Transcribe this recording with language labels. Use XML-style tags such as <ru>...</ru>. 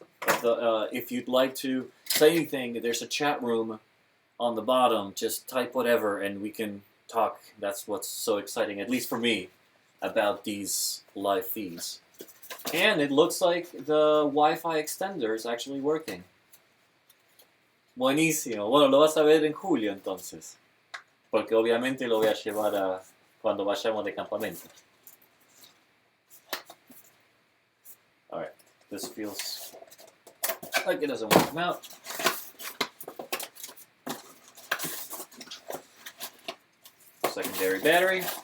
<en>If you'd like to say anything, there's a chat room on the bottom. Just type whatever and we can talk. That's what's so exciting, at least for me, about these live feeds. And it looks like the Wi-Fi extender is actually working.</en> <es>Buenísimo. Bueno, lo vas a ver en julio entonces. Porque obviamente lo voy a llevar a cuando vayamos de campamento.</es> <en>Alright, this feels like it doesn't want to come out. Secondary battery.</en>